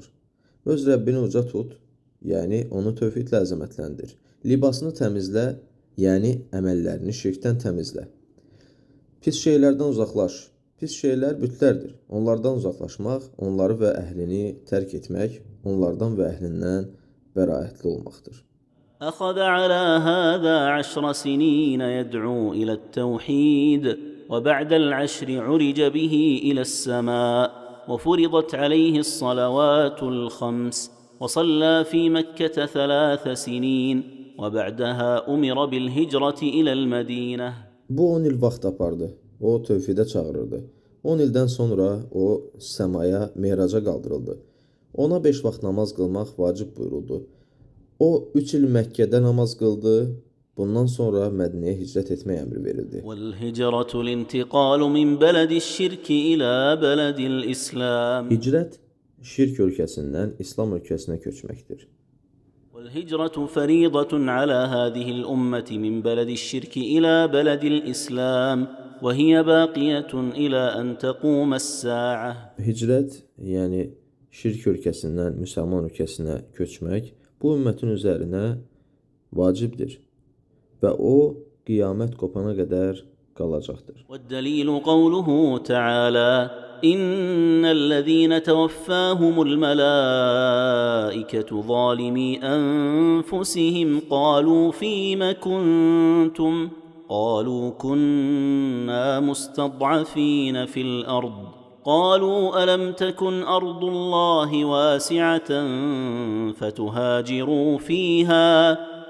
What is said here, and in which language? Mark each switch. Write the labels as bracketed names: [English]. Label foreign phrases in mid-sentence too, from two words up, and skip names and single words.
[Azerbaijani] Öz Rəbbini uca tut, yəni onu tövhidlə əzəmətləndir. Libasını təmizlə, yəni əməllərini şirkdən təmizlə. Pis şeylərdən uzaqlaş. Pis şeylər bütlərdir. Onlardan uzaqlaşmaq, onları və əhlini tərk etmək, onlardan və əhlindən bəraətli olmaqdır. [Arabic] أخذ على هذا 10 سنين يدعو إلى التوحيد، وبعد العشر عرج به إلى السماء، وفرضت عليه الصلوات الخمس، وصلى في مكة 3 سنين، وبعدها أمر بالهجرة إلى المدينة. [Azerbaijani] Bu 10 il vaxt apardı. O tövhidə çağırırdı. 10 ildən sonra o səmaya, meyraca qaldırıldı. Ona 5 vaxt namaz qılmaq vacib buyuruldu. O 3 il Məkkədə namaz qıldı. Bundan sonra Mədinəyə hicrət etmək əmri verildi. [Arabic] والهجرة الانتقال من بلد الشرك إلى بلد الإسلام. [Azerbaijani] Hicrət şirk ölkəsindən İslam ölkəsinə köçməkdir. [Arabic] والهجرة فريضة على هذه الأمة من بلد الشرك إلى بلد الإسلام، وهي باقية إلى أن تقوم الساعة. [Azerbaijani] Hicrət, yəni şirk ölkəsindən müsəlman ölkəsinə köçmək bu ümmətin üzərinə vacibdir və o qiyamət qopana qədər qalacaqdır. [Arabic] والدليل قوله تعالى: إن الذين توفاهم الملائكة ظالمي أنفسهم قالوا فيم كنتم قالوا كنا مستضعفين في الأرض قالوا ألم تكن أرض الله واسعة فتهاجروا فيها